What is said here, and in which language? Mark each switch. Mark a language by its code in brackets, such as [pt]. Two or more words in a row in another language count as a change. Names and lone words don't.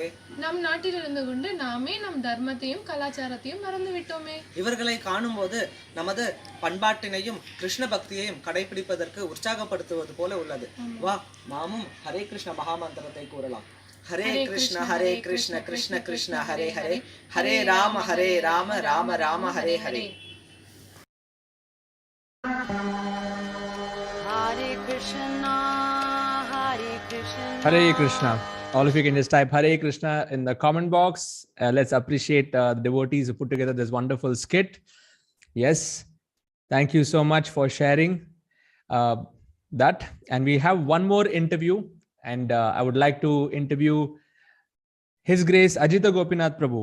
[ta] நம் நாட்டில் இருந்து கொண்டு நாமே நம் தர்மத்தையும் கலாச்சாரத்தையும் மறந்து விட்டோமே. இவர்களை காணும் போது நமது பண்பாட்டினையும் கிருஷ்ண பக்தியையும் கடைபிடிப்பதற்கு உற்சாகப்படுத்துவது போல உள்ளது. வா, நாமும் ஹரே கிருஷ்ண மகாமந்திரத்தை கூறலாம். [sa] हरे कृष्ण कृष्ण कृष्ण हरे हरे हरे राम राम राम हरे हरे. हरे कृष्ण, हरे कृष्ण. हरे कृष्ण. [en] All of you can just type [sa] हरे कृष्ण [en] in the comment box. Let's appreciate the devotees who put together this wonderful skit. Yes, thank you so much for sharing that. And we have one more interview, and I would like to interview His Grace Ajita Gopinath Prabhu.